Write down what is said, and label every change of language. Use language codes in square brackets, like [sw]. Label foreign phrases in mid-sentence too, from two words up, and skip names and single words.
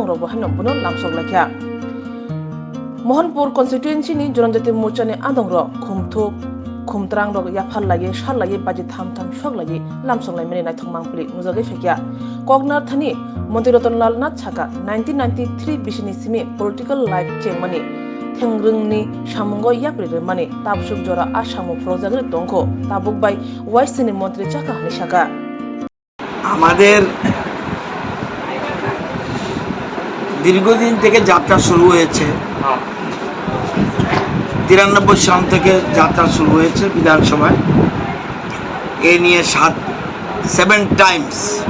[trp] robo hanom bono lamsok lakya मोहनपुर constituency ni Swrangchati morcha ni adong ro khumthuk khumtrang ro yafal lagi shal lagi baji tham shok lagi lamsok lai mene naithong mangpli mujogai fekya koknar thani mantri रतनलाल नाथ chaka 1993 bisini simi [en] political life [trp] chengmani थेंग्रंगनि सामुंगो याप्रिरे माने ताबसुक जरा आसामो प्रजागरे दंखो ताबुक बाय वाइसनि मन्त्री चाका हानि शाखा [bn] আমাদের দীর্ঘদিন থেকে যাত্রা শুরু হয়েছে 93 সাল থেকে যাত্রা শুরু হয়েছে বিধানসভায় এ নিয়ে 7 টাইমস